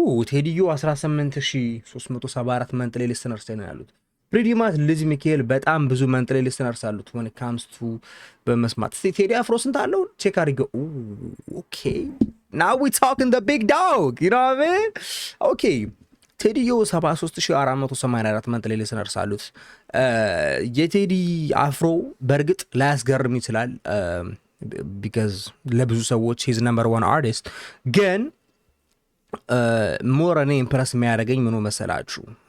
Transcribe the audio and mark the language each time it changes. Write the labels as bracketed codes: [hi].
[am] ቴዲዮ 18374 መንትሊ ሊስነርስ ነው ያሉት። pretty much ልጅ ሚካኤል በጣም ብዙ መንትሊ ሊስነርስ አሉት [en] when it comes to [am] በመስማት። እስቲ ቴዲ አፍሮ ስንት አለው? ቼክ አድርገው። [en] okay, now we talking the big dog, you know what I mean? [am] okay, ቴዲዮ 73484 መንትሊ ሊስነርስ አሉት። የቴዲ አፍሮ በርግጥ ላያስገርም ይችላል [en] because [am] ለብዙ ሰዎች [en] he's number one artist [am] ግን ሞር እኔ ኢምፕረስ የሚያደርገኝ ምኑ መሰላችሁ?